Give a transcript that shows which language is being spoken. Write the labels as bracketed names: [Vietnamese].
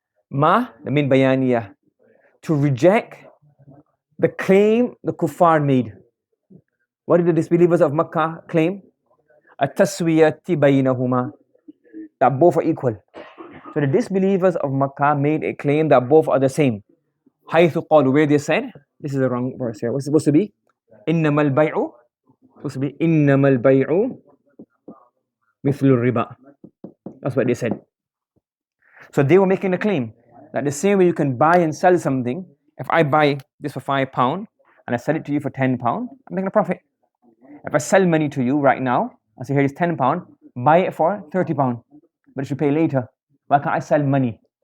[English] Ma, the min bayaniyah. To reject the claim the kuffar made. What did the disbelievers of Makkah claim? [Arabic] التَّسْوِيَةِ بَيْنَهُمَا, [English] that both are equal. So the disbelievers of Makkah made a claim that both are the same. [Arabic] حيث قالوا, [English] where they said, this is the wrong verse here. What's it supposed to be? [Arabic] إنما البيع, [English] supposed to be [Arabic] إنما البيع مثل الربا. [English] That's what they said. So they were making a claim that the same way you can buy and sell something, if I buy this for £5 and I sell it to you for £10, I'm making a profit. If I sell money to you right now, I say here is £10, buy it for £30, but you should pay later. Why can't I sell money?